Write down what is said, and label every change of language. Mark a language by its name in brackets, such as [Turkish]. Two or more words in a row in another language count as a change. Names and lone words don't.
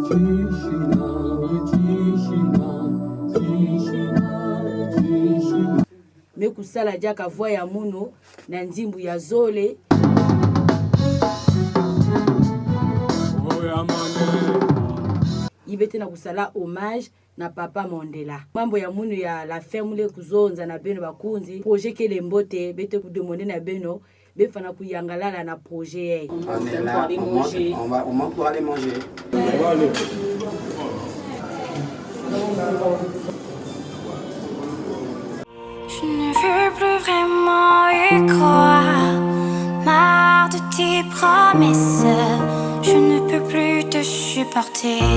[Kituba (Democratic Republic of Congo)] me kusala jaka voix ya munu na nzimbu ya Zole ibete na kusala hommage na papa Mandela mambo ya munu ya [French] la ferme [Kituba (Democratic Republic of Congo)] kuzonza na beno bakunzi projet kele mbote bete ku demander na beno befana kuyangalala na projet [French] On est là, on manque pour aller manger. On va aller. Je ne veux plus vraiment y croire. Marre de tes promesses, je ne peux plus te supporter.